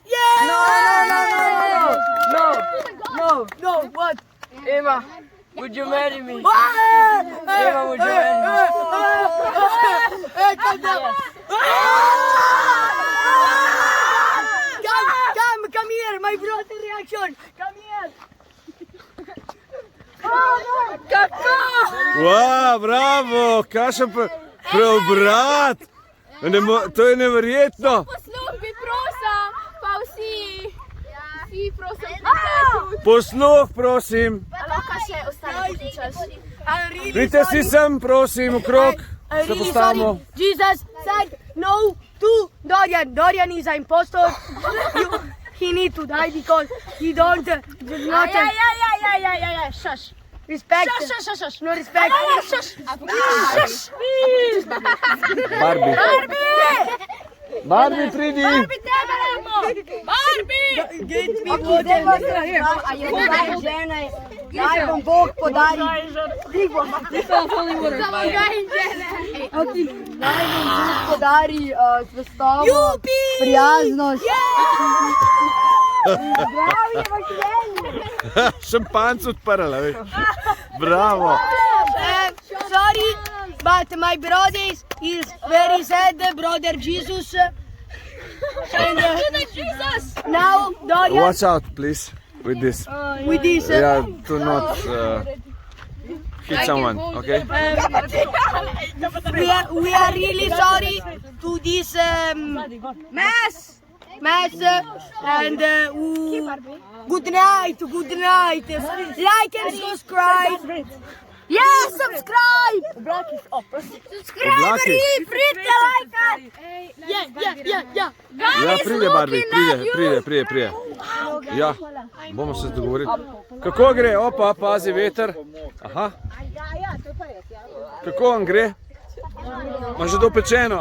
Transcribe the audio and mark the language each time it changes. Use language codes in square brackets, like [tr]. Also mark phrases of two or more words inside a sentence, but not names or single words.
[en] Yeah. No. What? Emma, would you marry me? Emma, would you marry me? Calm down. Come here, my brother reaction. Come here. [sl] Wow, bravo, kakšen preobrat. To je neverjetno. Posluh bi prosim, pa vsi prosim. Posluh, prosim. Lahko še ostane pokličaš. Pridite si sem, prosim, okrog. Se postavimo. [en] Jesus said no to Dorian. Dorian is an impostor. He need to die because he don't not Shush. respect. Shush. No respect. Shush. [sl] Barbie, pridi. [en] Get me water. [sl] Naj vam Bog podari. Naj vam Bog podari zvestobo, prijaznost. Zdravje v življenju. Šampanc odprla, veš. Bravo. [en] Sorry, but my brother is very sad, brother Jesus. And now Dorian Watch out, please, with this. with this. Yeah, to not hit someone, okay? We are really sorry to this mess and good night. Like and subscribe. Yeah, subscribe. [sl] Oblaki. Pridite lajkat. Yeah. Ja, pride Barbie, pride. Ja, bomo se dogovorili. Kako gre? Opa, pazi veter. Aha. Kako vam gre? Ma že dopečeno?